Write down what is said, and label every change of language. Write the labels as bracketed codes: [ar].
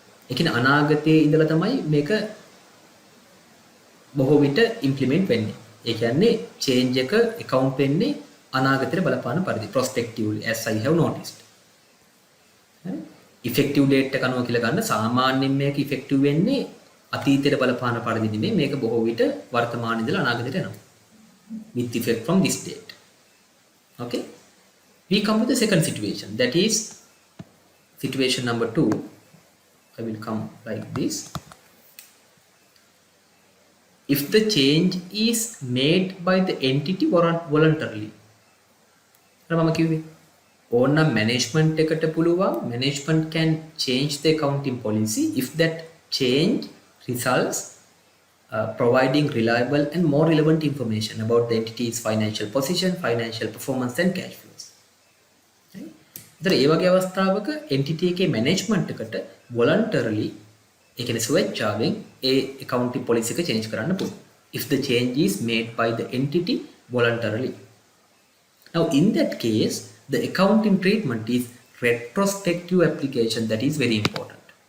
[si] ඒ කියන්නේ අනාගතයේ ඉඳලා තමයි මේක බොහෝ විට implement වෙන්නේ. ඒ කියන්නේ change එක account වෙන්නේ අනාගතයට බලපාන පරිදි prospectively, [en] as I have noticed. [si] effective date එක අනුව කියලා ගන්න සාමාන්‍යයෙන් මේක effective වෙන්නේ අතීතයට බලපාන පරිදි නෙමෙයි, මේක බොහෝ විට වර්තමානයේ ඉඳලා අනාගතයට යනවා. [en] With effect from this date. Okay? We come to the second situation, that is situation number 2. I will come like this. If the change is made by the entity voluntarily. [si] මම කිව්වේ ඕනනම් management එකට පුළුවන්, [en] management can change the accounting policy if that change results providing reliable and more relevant information about the entity's financial position, financial performance and cash flows. [si] ඒතර ඒ වගේ අවස්ථාවක entity එකේ management එකට voluntarily ඒ කියන්නේ ස්වේච්ඡාවෙන් ඒ accounting policy එක change කරන්න පුළුවන්. [en] If the change is made by the entity voluntarily. Now in that case, the accounting treatment is retrospective application. That is very important.